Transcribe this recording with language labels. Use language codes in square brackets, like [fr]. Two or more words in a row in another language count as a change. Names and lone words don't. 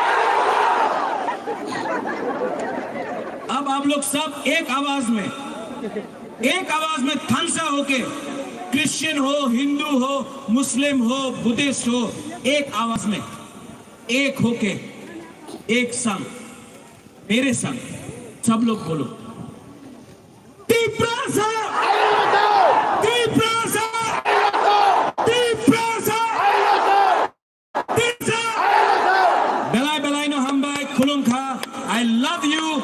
[hi] अब आप लोग सब एक आवाज में थानसा होके, क्रिश्चियन हो, हिंदू हो, मुस्लिम हो, बुद्धिस्ट हो, एक आवाज में, एक होके, एक संग, मेरे संग सब लोग बोलो तिप्रासा, तिप्रासा, तिप्रासा, तिप्रासा। [trp] बेलाई बेलाई नो हम बाय खुलुम खा। [en] I love you.